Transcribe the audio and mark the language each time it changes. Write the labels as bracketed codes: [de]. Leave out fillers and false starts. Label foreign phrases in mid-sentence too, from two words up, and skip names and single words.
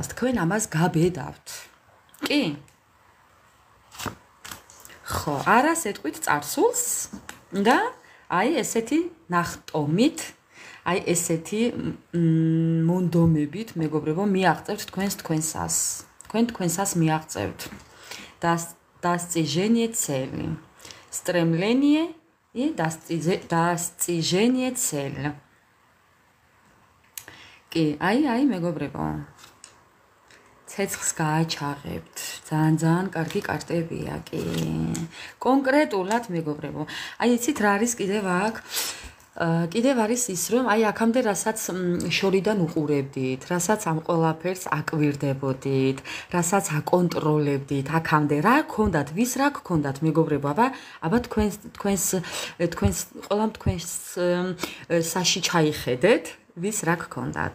[ka] თქვენ ამას გაბედავთ. კი? ხო, არას ეტყვით წარსულს და ესეთი ნახტომით, ესეთი მონდომებით, მეგობრებო, მიაღწევთ თქვენსას. თქვენ თქვენსას მიაღწევთ. [ru] Достижение цели. Стремление и достижение цели. [ka] კი, მეგობრებო. ცეცხლს გააჩაღებთ. ძალიან კარგი კარტებია, კი. კონკრეტულად მეგობრებო. იცით რა არის კიდევ აქ? კიდევ არის ის, რომ აი აქამდე რასაც შორიდან უყურებდით, რასაც ამ ყველაფერს აკვირდებოდით, რასაც აკონტროლებდით, აქამდე რა გქონდათ, ვის რა გქონდათ, მეგობრებო, აბა თქვენს ყველამ თქვენს საში ჩაიხედეთ, ვის რა გქონდათ.